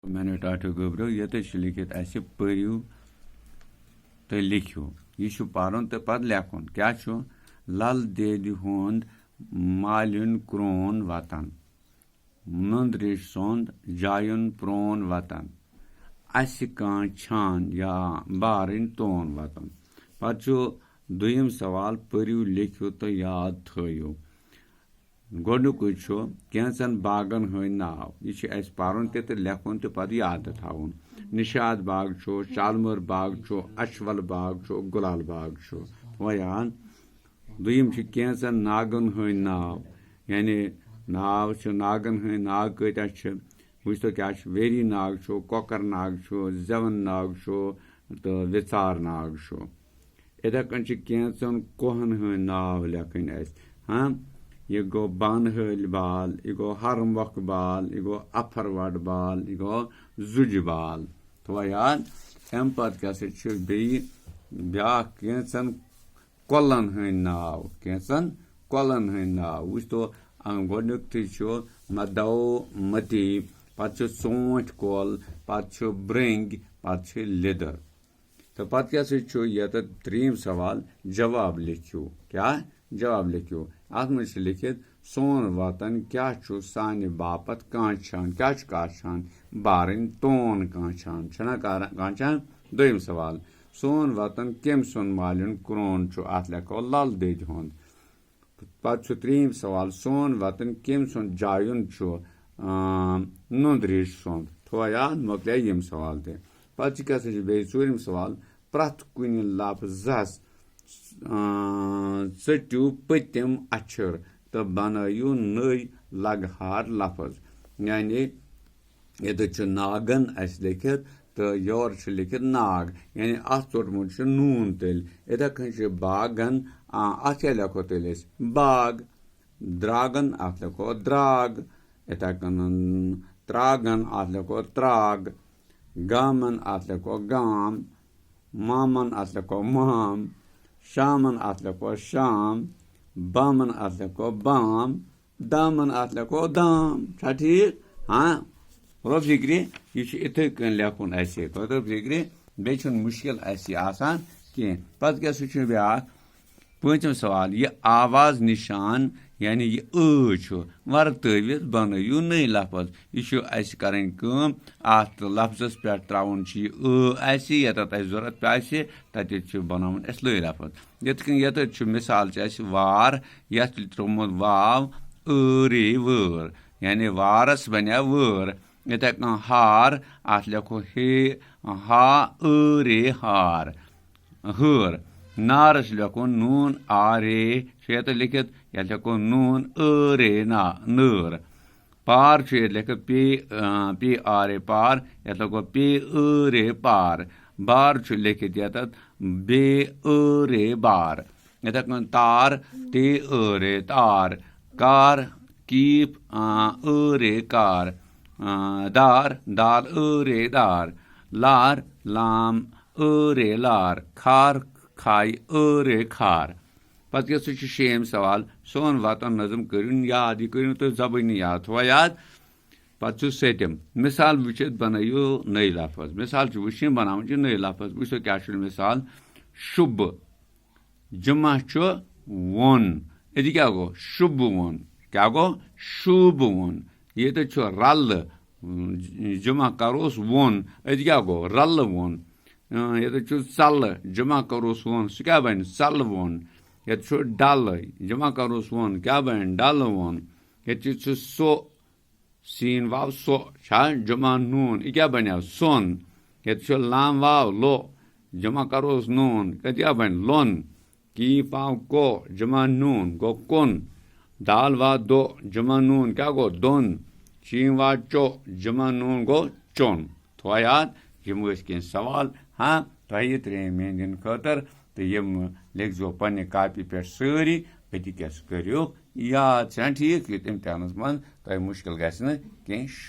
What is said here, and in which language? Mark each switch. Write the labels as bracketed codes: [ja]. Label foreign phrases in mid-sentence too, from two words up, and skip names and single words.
[ks] मैंने टाटो गोब्रो ये लिखित ऐसे पढ़ू तो लिखियो यह पर्न तो पे लेखन क्या लल देद हुंद मालिन क्रोन वतन नंद्रिश सुंद जायुन प्रोन वतन अस छान या बारन तोन वतन पे दुयम सवाल पढ़ू लिखियो तो याद थो गोडुक कैंसन बागन हंद नाव यह पर्न तो लेखन तो पे याद थवन निशाद बाग शालमर बाग अशवल बाग गुलाल बाग याद दुयम कैंसन नागन हंद नाव यानी नाव नागन हंद नाग कत्या वो क्या वेरी नाग कोकर नाग जवन नाग तो विचार नाग इथे कन कैंसन कोहन हंद नाव लेखन हाँ यह गो बानहल बाल यह गो हरमवक बाल यह गो अफरवट बाल यह गो जुज बाल तो याद अम क्या ब्या कैंसन कोलन हंद नाव कैंसन कोलन हंद नाव वो तो गोडुक मदौ मती पे सोट कोल पे ब्रंग पे लिदर तो पे क्या ये त्रीम सवाल जवाब लिखियो क्या जवाब लिखियो अत मे लिखित सोन वतन क्या सानि बापत काछान क्या काछान बारन तोन काछान छना काछान दोयम सवाल सोन वतन केम सुन मालिन क्रोन अत लेखो लल देद हुंद पे त्रीम सवाल सोन वतन केम सुन जायुन नंद्रिश सुंद थो याद मोकल यम सवाल ते पे क्या चूरम सवाल प्रथ कुन लफ्जस चट्यू पतिम अक्षर तो बनयू नई लगहार लफ्ज यानी ये नागन लिखित तो योर लिखित नाग यानी अत तोड़मुत नून तेल इथे कन बागन अत क्या लेखो तेल बाग द्रागन अत लेखो द्राग इथे कन त्रागन अत लेखो त्राग गामन अत लेखो गाम मामन अत लेखो माम शामन अत लेखो शाम बामन अत लेखो बाम दामन अत लेखो दाम ठीक हाँ रो फिक्री यह इथे कन लेखन रो फिक्री बे मुश्किल आसान कह पे क्या ब्या पचम सवाल यह आवाज निशान यानी यह वरतवित बनयू नई लफ्ज यह कर अत लफ्जस पे त्रावन यत जरूरत पे तत बनावन नई लफ्ज ये मिसाल वार ये त्रोमुत वाव रे वर यानी वारस बनिया वर इथे हार अत लेखो हे हा रे हार हर नारस लेखो नून आ रे ये लिखित ये लेखो नून रे ना नर पार ये लिखित पी आ रे पार ये लेखो पी रे पार बार लिखित ये बे रे बार ये तार ते रे तार कार कीप रे कार दार दाल रे दार लार लाम रे लार खार खाई रे खार पे क्या शेम सवाल सोन वतन नजम करुन याद यह करू तो जबानी याद थो याद पे सतम मिसाल वुचित बनयू नई लफ्ज मिसाल वुचन बनावन नई लफ्ज वो क्या मिसाल शुभ जुमा वोन ये क्या गो शुभ वोन क्या गो शुभ वोन ये तो रल जुमा करोस वोन ये क्या गो रल वोन ये तो सल जुमा करोस वोन सह क्या बन सल वोन ये डल जुमा करोस वोन क्या बन डल वोन ये सो सीन वाव सो जुमा नून यह क्या बन सोन ये लाम वाव लो जुमा करोस नून क्या बन लोन की पाव को जुमा नून गो कुन दाल वा दो जुमा नून क्या गो दोन शीम वा चो जुमा नून गो चोन थो याद यम कह सवाल हाँ तुम त्रेम मेन दिन खतर तो यम लिखो पे कापी पे सारी अति क्या करो याद ठीक इम्तहान मन तुम मुश्किल गि कह